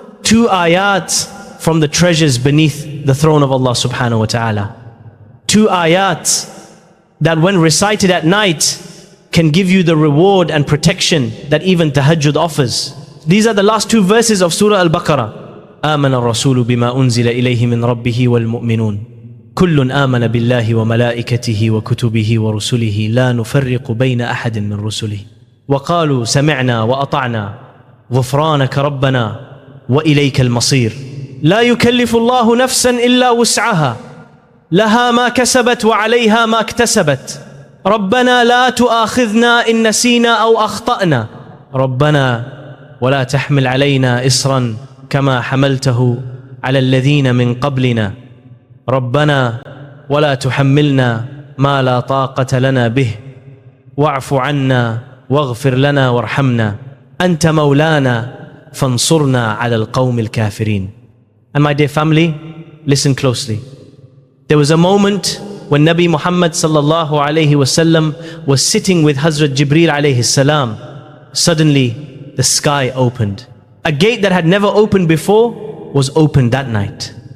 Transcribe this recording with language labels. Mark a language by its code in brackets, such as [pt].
[en] Two ayat from the treasures beneath the throne of Allah subhanahu wa ta'ala. Two ayat that when recited at night can give you the reward and protection that even Tahajjud offers. These are the last two verses of Surah Al-Baqarah. [ar] آمن الرسول بما أنزل إليه من ربه والمؤمنون كل آمن بالله وملائكته وكتبه ورسله لا نفرق بين أحد من رسله وقالوا سمعنا وأطعنا غفرانك ربنا وإليك المصير لا يكلف الله نفسا إلا وسعها لها ما كسبت وعليها ما اكتسبت ربنا لا تؤاخذنا إن نسينا أو أخطأنا ربنا ولا تحمل علينا إصرا كما حملته على الذين من قبلنا ربنا ولا تحملنا ما لا طاقة لنا به واعف عنا واغفر لنا وارحمنا أنت مولانا فانصرنا على القوم الكافرين. [en] And my dear family, listen closely. There was a moment when Nabi Muhammad sallallahu alayhi wasallam was sitting with Hazrat Jibreel alayhi salam. Suddenly the sky opened. A gate that had never opened before was opened that night.